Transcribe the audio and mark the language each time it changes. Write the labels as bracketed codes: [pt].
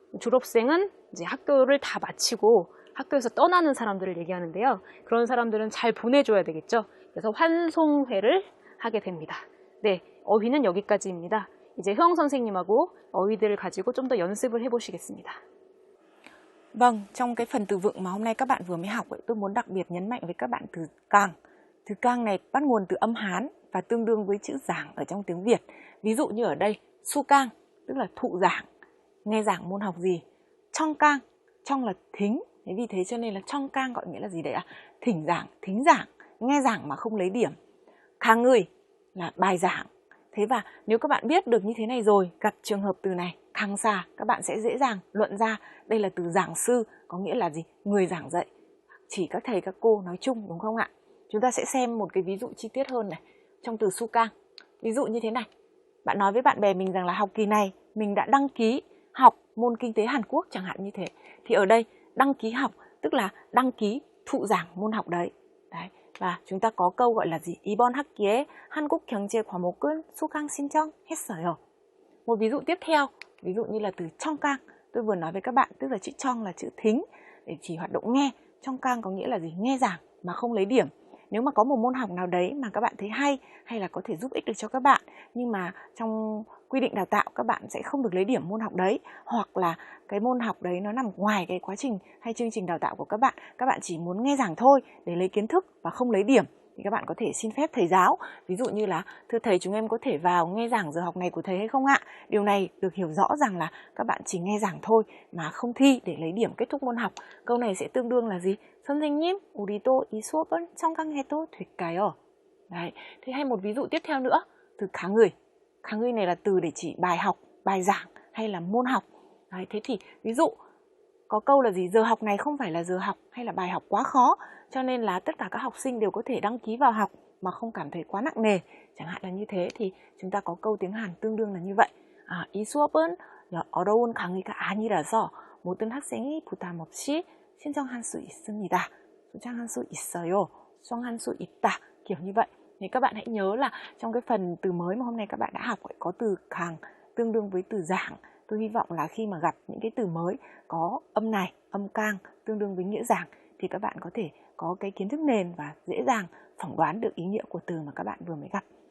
[ko] 졸업생은 이제 학교를 다 마치고 학교에서 떠나는 사람들을 얘기하는데요. 그런 사람들은 잘 보내줘야 되겠죠. 그래서 환송회를 하게 됩니다. 네, 어휘는 여기까지입니다. 이제 효영 선생님하고 어휘들을 가지고 좀 더 연습을 해보시겠습니다. [vi] Vâng, trong cái phần từ vựng mà hôm nay các bạn vừa mới học ấy, tôi muốn đặc biệt nhấn mạnh với các bạn từ càng. Từ càng này bắt nguồn từ âm Hán và tương đương với chữ giảng ở trong tiếng Việt. Ví dụ như ở đây, su càng, tức là thụ giảng, nghe giảng môn học gì. Trong càng, trong là thính, thế vì thế cho nên là trong càng gọi nghĩa là gì đấy ạ? Thỉnh giảng, thính giảng, nghe giảng mà không lấy điểm. Khang người là bài giảng. Thế và nếu các bạn biết được như thế này rồi, gặp trường hợp từ này, khang xa, các bạn sẽ dễ dàng luận ra đây là từ giảng sư, có nghĩa là gì? Người giảng dạy. Chỉ các thầy các cô nói chung, đúng không ạ? Chúng ta sẽ xem một cái ví dụ chi tiết hơn này. Trong từ su cang, ví dụ như thế này. Bạn nói với bạn bè mình rằng là học kỳ này mình đã đăng ký học môn kinh tế Hàn Quốc chẳng hạn như thế. Thì ở đây đăng ký học tức là đăng ký thụ giảng môn học đấy. Đấy. Và chúng ta có câu gọi là gì? [ko] 이번 학기에 한국 경제 과목은 수강 신청했어요. [vi] Một ví dụ tiếp theo, ví dụ như là từ trong cang. Tôi vừa nói với các bạn, tức là chữ trong là chữ thính để chỉ hoạt động nghe. Trong cang có nghĩa là gì? Nghe giảng mà không lấy điểm. Nếu mà có một môn học nào đấy mà các bạn thấy hay là có thể giúp ích được cho các bạn, nhưng mà trong quy định đào tạo các bạn sẽ không được lấy điểm môn học đấy, hoặc là cái môn học đấy nó nằm ngoài cái quá trình hay chương trình đào tạo của các bạn chỉ muốn nghe giảng thôi để lấy kiến thức và không lấy điểm, thì các bạn có thể xin phép thầy giáo. Ví dụ như là, thưa thầy, chúng em có thể vào nghe giảng giờ học này của thầy hay không ạ? Điều này được hiểu rõ rằng là các bạn chỉ nghe giảng thôi mà không thi để lấy điểm kết thúc môn học. Câu này sẽ tương đương là gì? [ko] 선생님, 우리도 이 수업을 청강해도 될까요? [vi] Đấy. Thế hay một ví dụ tiếp theo nữa, từ kháng người. Kháng người này là từ để chỉ bài học, bài giảng hay là môn học. Đấy. Thế thì ví dụ có câu là gì? Giờ học này không phải là giờ học hay là bài học quá khó, cho nên là tất cả các học sinh đều có thể đăng ký vào học mà không cảm thấy quá nặng nề. Chẳng hạn là như thế thì chúng ta có câu tiếng Hàn tương đương là như vậy. [ko] 이 수업은 어려운 강의가 아니라서 모든 학생이 부담 없이 신청할 수 있습니다. 신청할 수 있어요. 신청할 수 있다. [vi] Kiểu như vậy. Thì các bạn hãy nhớ là trong cái phần từ mới mà hôm nay các bạn đã học có từ càng tương đương với từ giảng. Tôi hy vọng là khi mà gặp những cái từ mới có âm này, âm cang tương đương với nghĩa giảng thì các bạn có thể có cái kiến thức nền và dễ dàng phỏng đoán được ý nghĩa của từ mà các bạn vừa mới gặp.